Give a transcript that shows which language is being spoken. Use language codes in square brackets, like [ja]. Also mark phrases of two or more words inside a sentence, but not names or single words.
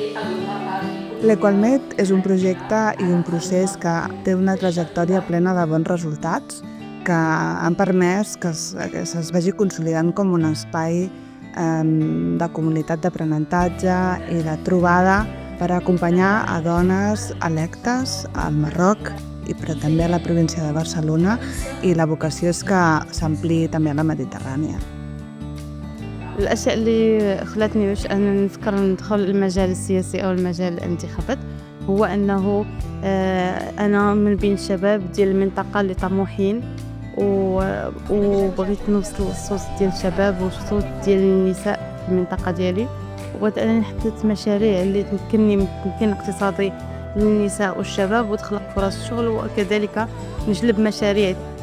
[ca] L'Equalmet és un projecte i un procés que té una trajectòria plena de bons resultats que han permès que es vagi consolidant com un espai de comunitat d'aprenentatge i de trobada per acompanyar a dones electes al Marroc, però també a la província de Barcelona, i la vocació és que s'ampliï també a la Mediterrània. [ar] الأشياء اللي خلتني باش أنا نفكر ندخل المجال السياسي أو المجال الانتخابات هو أنه أنا من بين الشباب ديال المنطقة اللي طموحين وبغيت نوصل الصوت ديال الشباب والصوت ديال النساء في المنطقة ديالي، وبغيت أنا حطيت مشاريع اللي تمكنني من التمكين الاقتصادي للنساء والشباب وتخلق فرص شغل، وكذلك نجلب مشاريع.